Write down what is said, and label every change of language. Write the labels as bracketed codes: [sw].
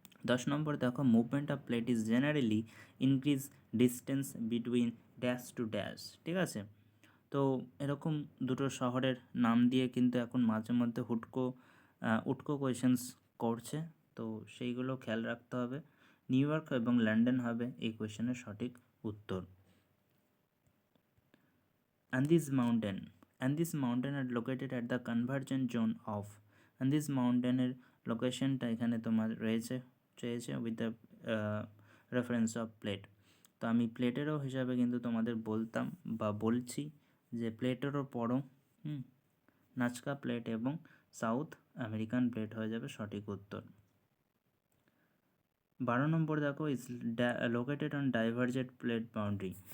[bn] 10 নম্বর দেখো, [en] movement of plate is generally increase distance between dash to dash, [bn] ঠিক আছে। তো এরকম দুটো শহরের নাম দিয়ে কিন্তু এখন মাঝে মধ্যে উটকো কোয়েশ্চেন্স করছে, তো সেইগুলো খেয়াল রাখতে হবে। নিউ ইয়র্ক এবং লন্ডন হবে এই কোয়েশ্চেনের সঠিক উত্তর। [en] Andes Mountain are located at the convergent zone of Andes Mountain [bn] এর লোকেশনটা এখানে তোমার চেয়েছে [en] With the reference of plate. [bn] তো আমি প্লেটেরও হিসাবে কিন্তু তোমাদের বলতাম বা বলছি যে প্লেটেরও পড়ো, নাজকা প্লেট এবং সাউথ আমেরিকান প্লেট হয়ে যাবে সঠিক উত্তর। 12 নম্বর দেখো, [en] Is located on divergent plate boundary.